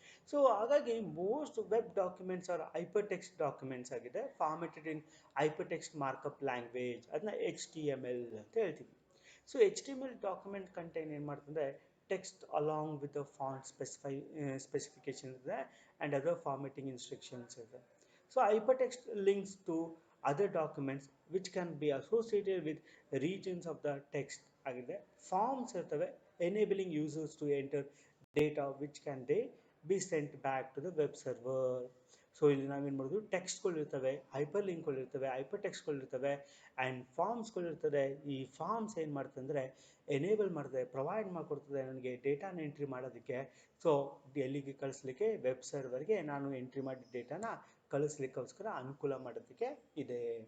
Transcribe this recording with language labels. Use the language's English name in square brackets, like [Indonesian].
[Kannada] So ಹಾಗಾಗಿ [English] most web documents are hypertext documents ಆಗಿದೆ, formatted in hypertext markup language, [Kannada] ಅದನ್ನ HTML ಅಂತ ಹೇಳ್ತೀವಿ. [English] so HTML document contain [Kannada] ಏನು ಮಾಡ್ತಂದ್ರೆ, [English] Text along with the font specification ಇದೆ and other formatting instructions ಇದೆ. So hypertext links to other documents which can be associated with regions of the text [Kannada] ಆಗಿದೆ. Forms ಇರ್ತವೆ, [English] enabling users to enter data which can they be sent back to the web server. [Kannada] So ಇಲ್ಲಿ ನಾವೇನು ಮಾಡೋದು, ಟೆಕ್ಸ್ಟ್ಗಳು ಇರ್ತವೆ, hyper ಲಿಂಕ್ಗಳು ಇರ್ತವೆ, hyper ಟೆಕ್ಸ್ಟ್ಗಳು ಇರ್ತವೆ and ಫಾರ್ಮ್ಸ್ಗಳು ಇರ್ತದೆ. ಈ ಫಾರ್ಮ್ಸ್ ಏನು ಮಾಡ್ತದೆ ಅಂದರೆ, ಎನೇಬಲ್ ಮಾಡ್ತದೆ, ಪ್ರೊವೈಡ್ ಮಾಡಿಕೊಡ್ತದೆ ನನಗೆ ಡೇಟಾನ ಎಂಟ್ರಿ ಮಾಡೋದಕ್ಕೆ. ಸೊ ಎಲ್ಲಿಗೆ ಕಳಿಸ್ಲಿಕ್ಕೆ, ವೆಬ್ ಸರ್ವರ್ಗೆ ನಾನು ಎಂಟ್ರಿ ಮಾಡಿದ ಡೇಟಾನ ಕಳಿಸ್ಲಿಕ್ಕೋಸ್ಕರ ಅನುಕೂಲ ಮಾಡೋದಕ್ಕೆ ಇದೆ.